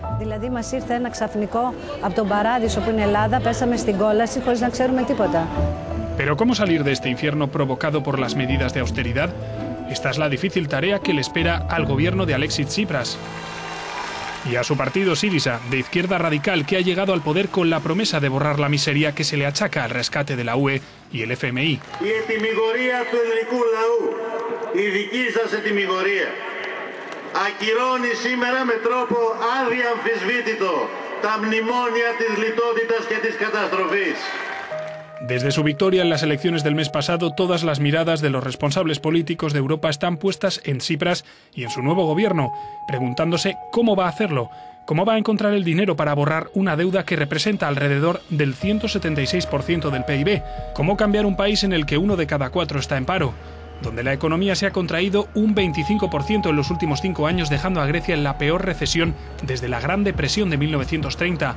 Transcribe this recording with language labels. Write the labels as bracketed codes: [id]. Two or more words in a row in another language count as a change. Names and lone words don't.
[es] Pero ¿cómo salir de este infierno provocado por las medidas de austeridad? Esta es la difícil tarea que le espera al gobierno de Alexis Tsipras y a su partido Syriza, de izquierda radical, que ha llegado al poder con la promesa de borrar la miseria que se le achaca al rescate de la UE y el FMI. [el] Ακυρώνει σήμερα με τρόπο αδιαμφισβήτητο τα μνημόνια της λιτότητας και της καταστροφής. [es] Desde su victoria en las elecciones del mes pasado, todas las miradas de los responsables políticos de Europa están puestas en Tsipras y en su nuevo gobierno, preguntándose cómo va a hacerlo, cómo va a encontrar el dinero para borrar una deuda que representa alrededor del 176% del PIB, cómo cambiar un país en el que 1 de cada 4 está en paro, donde la economía se ha contraído un 25% en los últimos 5 años, dejando a Grecia en la peor recesión desde la Gran Depresión de 1930.